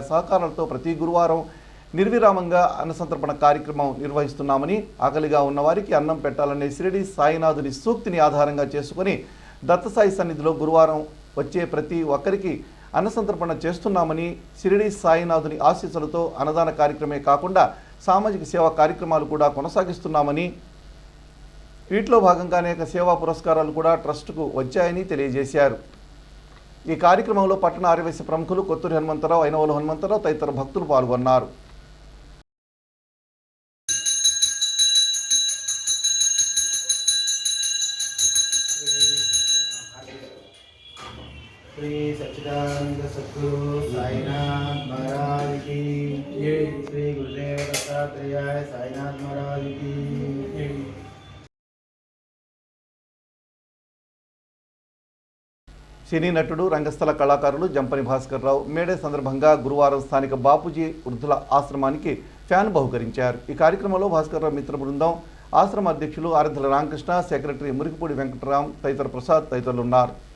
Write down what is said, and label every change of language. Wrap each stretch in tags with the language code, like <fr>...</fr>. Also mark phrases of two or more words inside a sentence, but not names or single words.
<te>సహకారాలతో ప్రతి గురువారం నిర్విరామంగా అన్న సంతర్పణ కార్యక్రమం నిర్వహిస్తున్నామని, ఆకలిగా ఉన్నవారికి అన్నం పెట్టాలనే షిరిడి సాయినాథుని సూక్తిని ఆధారంగా చేసుకుని దత్తసాయి సన్నిధిలో గురువారం వచ్చే ప్రతి ఒక్కరికి అన్నసంతర్పణ చేస్తున్నామని, షిరిడి సాయినాథుని ఆశీస్సులతో అన్నదాన కార్యక్రమే కాకుండా సామాజిక సేవా కార్యక్రమాలు కూడా కొనసాగిస్తున్నామని, వీటిలో భాగంగా అనేక సేవా పురస్కారాలు కూడా ట్రస్టుకు వచ్చాయని తెలియజేశారు. ఈ కార్యక్రమంలో పట్టణ ఆర్యవైశ్య ప్రముఖులు కొత్తూరి హనుమంతరావు, ఐనవోలు హనుమంతరావు తదితర భక్తులు పాల్గొన్నారు.</te> <hi>श्री सच्चिदानंद सद्गुरु साईनाथ महाराज की जय। श्री गुरुदेव दत्तात्रेय साईनाथ महाराज की जय।</hi> <te>సినీ నటుడు, రంగస్థల కళాకారులు జంపని భాస్కర్ రావు మేడే సందర్భంగా గురువారం స్థానిక బాపూజీ వృద్ధుల ఆశ్రమానికి ఫ్యాన్ బహుకరించారు. ఈ కార్యక్రమంలో భాస్కర్ రావు మిత్ర బృందం, ఆశ్రమ అధ్యక్షులు ఆరాధ్యుల రామకృష్ణ, సెక్రటరీ మురికిపూడి వెంకటరాం తదితర ప్రసాద్ తదితరులు ఉన్నారు.</te>